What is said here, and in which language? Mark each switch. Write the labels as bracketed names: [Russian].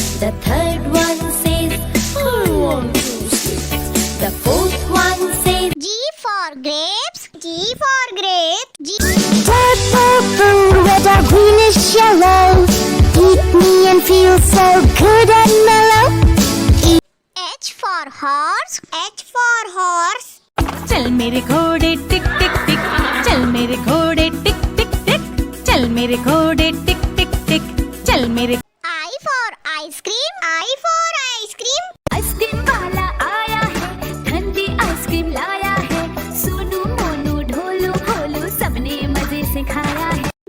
[English] The third one says, I want to sleep. The fourth one says, G for grapes, G for grapes. G. Purple, red or greenish yellow. Eat me and feel so good and mellow. H for horse, H for horse. [Hindi] चल मेरे घोड़े टिक टिक टिक, चल मेरे घोड़े टिक टिक टिक, चल मेरे घोड़े टिक टिक टिक, चल मेरे। [English] I for ice cream, I for ice cream. [Hindi] Ice cream वाला आया है, ठंडी आइसक्रीम लाया है। सोनू मोनू ढोलू भोलू सबने मजे से खाया है।